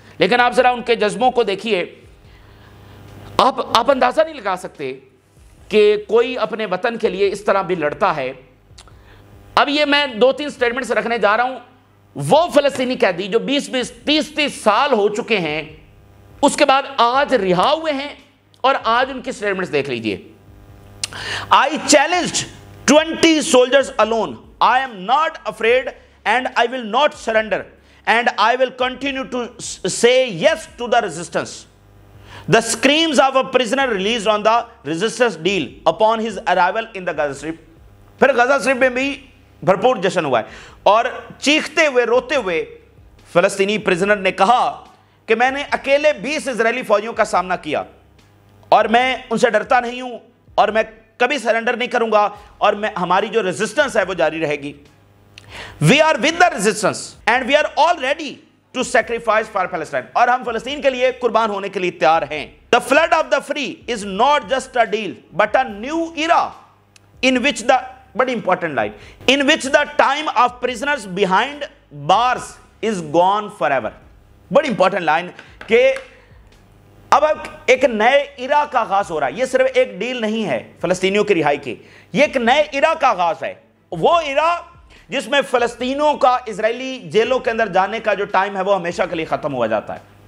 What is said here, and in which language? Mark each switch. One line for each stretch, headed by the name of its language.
Urdu: لیکن آپ ذرا ان کے جذبوں کو دیکھیے، آپ اندازہ نہیں لگا سکتے کہ کوئی اپنے وطن کے لیے اس طرح بھی لڑتا ہے. اب یہ میں 2-3 سٹیٹمنٹس رکھنے جا رہا ہوں. وہ فلسطینی قیدی جو 20-20 30-30 سال ہو چکے ہیں، اس کے بعد آج رہا ہوئے ہیں، اور آج ان کی سٹیٹمنٹس دیکھ لیجئے.
English: I challenged 20 soldiers alone. I am not afraid and I will not surrender, and I will continue to say yes to the resistance. The screams of a prisoner released on the resistance deal upon his arrival in the Gaza Strip.
Urdu: پھر Gaza strip میں بھی بھرپور جشن ہوا ہے، اور چیختے ہوئے روتے ہوئے فلسطینی پرزنر نے کہا کہ میں نے اکیلے 20 اسرائیلی فوجیوں کا سامنا کیا، اور میں ان سے ڈرتا نہیں ہوں، اور میں کبھی سرنڈر نہیں کروں گا، اور ہماری جو ریزسٹنس ہے وہ جاری رہے گی.
English: We are with the resistance and we are all ready to sacrifice for Palestine.
Urdu: اور ہم فلسطین کے لیے قربان ہونے کے لیے تیار ہیں.
English: The flood of the free is not just a deal but a new era in which the
Urdu: بڑی
English: important line in which the time of prisoners behind bars is gone forever.
Urdu: بڑی
English: important line
Urdu: کہ اب ایک نئے ایرا کا آغاز ہو رہا ہے. یہ صرف ایک ڈیل نہیں ہے فلسطینیوں کی رہائی کی، یہ ایک نئے ایرا کا آغاز ہے. وہ ایرا جس میں فلسطینیوں کا اسرائیلی جیلوں کے اندر جانے کا جو ٹائم ہے وہ ہمیشہ کے لیے ختم ہوا جاتا ہے.